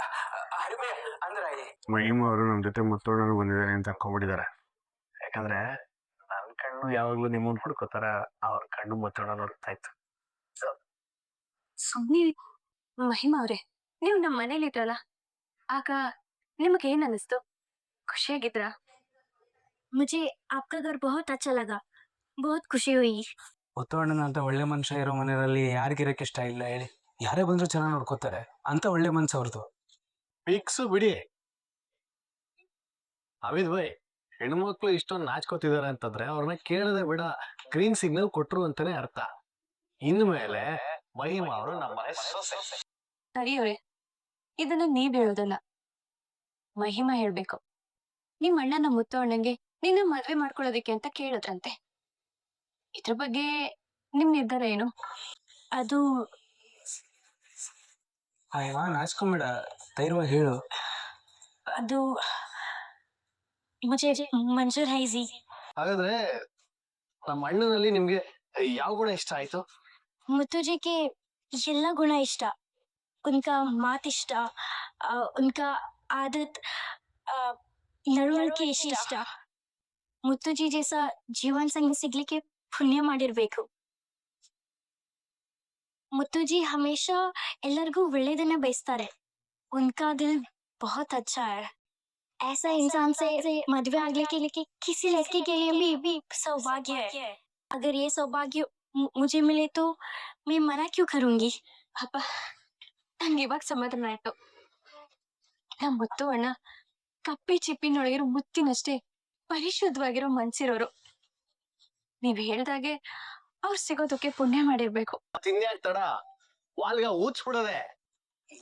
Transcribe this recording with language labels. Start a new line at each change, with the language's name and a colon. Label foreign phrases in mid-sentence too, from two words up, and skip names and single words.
Kannada: ಮಹಿಮಾ ಅವರು ನಮ್ ಜೊತೆ ಮುತ್ತೋಡರು ಬಂದಿದ್ದಾರೆ ಅಂತ ಅನ್ಕೊಂಡ್ಬಿಟ್ಟಿದ್ದಾರೆ. ಯಾಕಂದ್ರೆ ನನ್ ಕಣ್ಣು ಯಾವಾಗ್ಲೂ ನಿಮ್ಮನ್ ಹುಡ್ಕೋತಾರ, ಅವ್ರ ಕಣ್ಣು ಮುತ್ತೋಡ ನೋಡ್ತಾ ಇತ್ತು. ಸುಮ್ನೆ ಮಹಿಮಾ ಅವ್ರೆ, ನೀವು ನಮ್ ಮನೇಲಿ ಇದ್ರಲ್ಲ, ಆಗ ನಿಮ್ಗೆ ಏನ್ ಅನಿಸ್ತು? ಖುಷಿಯಾಗಿದ್ರಾ?
Hindi: ಮುझे आपका घर बहुत अच्छा लगा, बहुत खुशी हुई.
Kannada: ಮುತ್ತುವಣ್ಣನ ಅಂತ ಒಳ್ಳೆ ಮನುಷ್ಯ ಇರೋ ಮನೆಯಲ್ಲಿ ಯಾರಿಗಿರಕ್ಕೆ ಇಷ್ಟ ಇಲ್ಲ ಹೇಳಿ? ಯಾರೇ ಬಂದ್ರು ಚೆನ್ನಾಗಿ ನೋಡ್ಕೋತಾರೆ ಅಂತ ಒಳ್ಳೆ ಮನ್ಸು ಅವ್ರದ್ದು. ಫಿಕ್ಸ್ ಬಿಡಿ. ಅವಿದ್ ಬೈ, ಹೆಣ್ಮಕ್ಳು ಇಷ್ಟೊಂದು ನಾಚ್ಕೋತಿದಾರೆ ಅಂತಂದ್ರೆ ಅವ್ರನ್ನ ಕೇಳದೆ ಬಿಡ
English: green signal
Kannada: ಕೊಟ್ರು ಅಂತಾನೆ ಅರ್ಥ. ಇನ್ಮೇಲೆ ಮಹಿಮಾ ಅವರು ನಮ್ಮ ಮನೆ ಸೊಸೆ. ಹರಿಯವ್ರೆ, ಇದನ್ನು ನೀವ್ ಹೇಳೋದಲ್ಲ, ಮಹಿಮಾ ಹೇಳ್ಬೇಕು. ನಿಮ್ ಅಣ್ಣನ ಮುತ್ತು ಅಣ್ಣಂಗೆ ನಿನ್ನ ಮದ್ವೆ ಮಾಡ್ಕೊಳ್ಳೋದಿಕ್ಕೆ ಅಂತ ಕೇಳಿದ್ರಂತೆ. ಇದ್ರ ಬಗ್ಗೆ ನಿಮ್ ನಿರ್ಧಾರ ಏನು? ಅದು ನಾಚ್ಕೊಂಬೇಡ, ಧೈರ್ಯವಾಗಿ ಹೇಳು.
Hindi: ಅದು ಮುझे मंजूर है जी.
Kannada: ಹಾಗಾದ್ರೆ ನಮ್ಮ ಅಣ್ಣನಲ್ಲಿ ನಿಮ್ಗೆ ಯಾವ ಗುಣ ಇಷ್ಟ ಆಯ್ತು?
Hindi: मुत्तू जी के
Kannada: ಎಲ್ಲ ಗುಣ ಇಷ್ಟ. उनका ಮಾತ್ ಇಷ್ಟ,
Hindi: उनका आदत,
Kannada: ನಡವಳಿಕೆ ಇಷ್ಟ. ಮುತ್ತು ಜಿ
Hindi: जैसा जीवन संगी
Kannada: ಸಿಗ್ಲಿಕ್ಕೆ ಪುಣ್ಯ ಮಾಡಿರ್ಬೇಕು. ಮುತ್ತು ಜಿ ಹಮೇಶಾ ಎಲ್ಲರಿಗೂ ಒಳ್ಳೇದನ್ನ ಬಯಸ್ತಾರೆ.
Hindi: उनका दिल बहुत अच्छा है. ऐसा इंसान से मदवे आगे के लिए किसी लड़की के लिए भी सौभाग्य है. अगर ये सौभाग्य मुझे मिले तो मैं मना क्यों करूंगी?
Kannada: ಅಪ್ಪ, ನಂಗೆ ಇವಾಗ ಸಮಾಧಾನ ಆಯ್ತು. ನಮ್ಮ ಮುತ್ತು ಅಣ್ಣ ಕಪ್ಪೆ ಚಿಪ್ಪಿನೊಳಗಿರೋ ಮುತ್ತಿನಷ್ಟೇ ಪರಿಶುದ್ಧವಾಗಿರೋ ಮನ್ಸಿರೋರು. ನೀವ್ ಹೇಳ್ದಾಗೆ ಅವ್ರು ಸಿಗೋದಕ್ಕೆ ಪುಣ್ಯ ಮಾಡಿರ್ಬೇಕು. ತಿನ್ಯಾಕ್ ತಡ, ವಾಲ್ಗ ಊದ್ಸ್ಬಿಡದೆ.